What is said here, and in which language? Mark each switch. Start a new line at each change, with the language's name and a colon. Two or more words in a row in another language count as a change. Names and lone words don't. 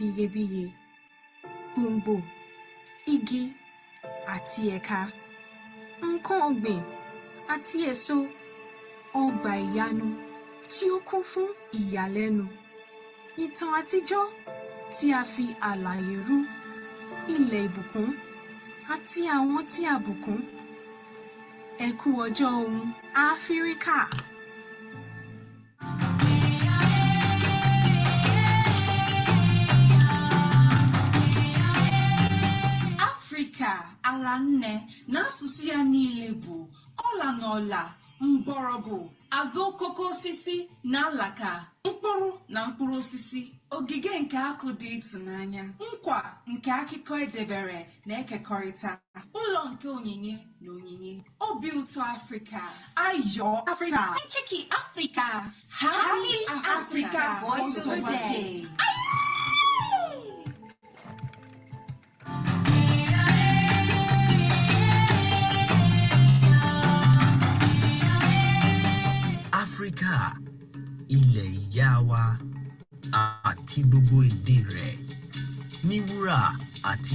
Yoruba: iyebíye, gbòǹgbò, igi àti ẹ̀ka, nǹkan ọ̀gbìn àti èso, ọgbà ìyanu tí ó kún fún ìyàlẹ́nu, ìtàn àtijọ́ tí a fi àlàyé rú, ilẹ̀ ìbùkún àti àwọn tí a bùkún. Ẹ kú ọjọ́ ohun Áfíríkà.
Igbo: Áfíríkà ala nne n'asụsụ ya niile bụ ọla na ọla, mgbọrọgwụ, azụ okoko osisi na alaka, mkpụrụ na mkpụrụ osisi, ogige nke akụ dị ịtụnanya, nkwa nke akụkọ edebere na ekekọrịta, ụlọ nke onyinye na onyinye, obi ụtọ Afrịka, ayọ Afrịka, ncheki Afrịka,
English: Happy Africa Voiceover Day.
Yoruba: Áfíríkà, ilẹ̀ ìyá wa àti gbogbo èdè rẹ̀, ní wúrà àti